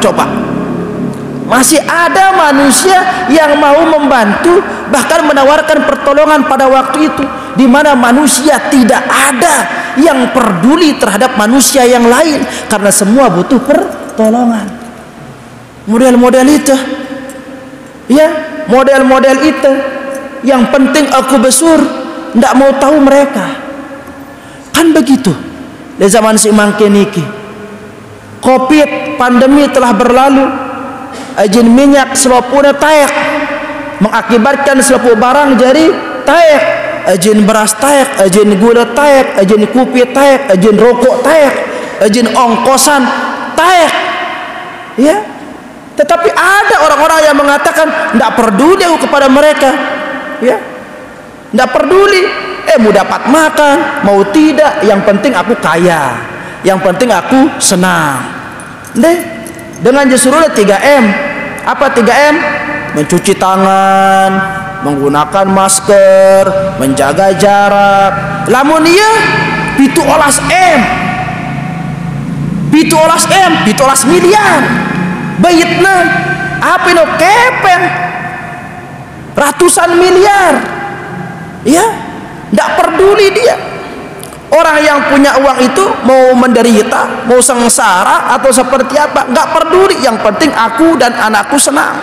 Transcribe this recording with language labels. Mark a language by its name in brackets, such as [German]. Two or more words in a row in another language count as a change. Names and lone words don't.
[Indonesian] Coba, masih ada manusia yang mau membantu, bahkan menawarkan pertolongan pada waktu itu, di mana manusia tidak ada yang peduli terhadap manusia yang lain, karena semua butuh pertolongan. Model-model itu, ya, model-model itu, yang penting aku besur, tidak mau tahu mereka. Kan begitu. Di zaman [Balinese] si mangke niki, [Indonesian] Covid, pandemi telah berlalu, [Balinese] ajin minyak selopuna taek, mengakibatkan selopuk barang jadi taek, ajin beras taek, ajin gula taek, ajin kopi taek, ajin rokok taek, ajin ongkosan taek, [Indonesian] ya. Tetapi ada orang-orang yang mengatakan tidak peduli aku kepada mereka, ya, tidak peduli, mau dapat makan mau tidak, yang penting aku kaya, yang penting aku senang. Deh, dengan justru 3M. Apa 3M? Mencuci tangan, menggunakan masker, menjaga jarak. [Balinese] Lamun iya pitu olas M, pitu olas miliar, bayitna apa no kepeng [Indonesian] ratusan miliar, [Balinese] ya, [Indonesian] tidak peduli dia. Orang yang punya uang itu mau menderita, mau sengsara atau seperti apa, nggak peduli, yang penting aku dan anakku senang.